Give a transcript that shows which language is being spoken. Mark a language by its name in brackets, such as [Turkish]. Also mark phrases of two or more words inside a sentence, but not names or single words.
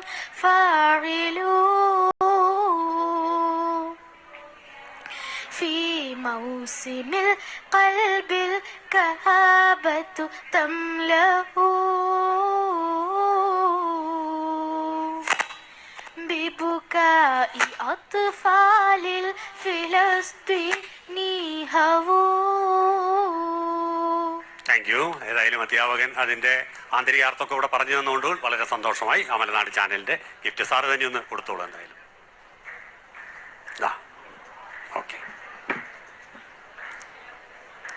[Arabic] فاعلون في موسم القلب الكآبة تملأ ببكاء أطفال الفلسطيني هوو. [English] thank you. [Malayalam] ഏതായാലും അധ്യാപകൻ അതിൻ്റെ ആന്തരികാർത്ഥമൊക്കെ ഇവിടെ പറഞ്ഞു തന്നുകൊണ്ട് വളരെ സന്തോഷമായി. ആ മലനാട് ചാനലിൻ്റെ ഗിഫ്റ്റ് സാറ് തന്നെ ഒന്ന് കൊടുത്തോളൂ. എന്തായാലും ഓക്കെ, സന്തോഷം.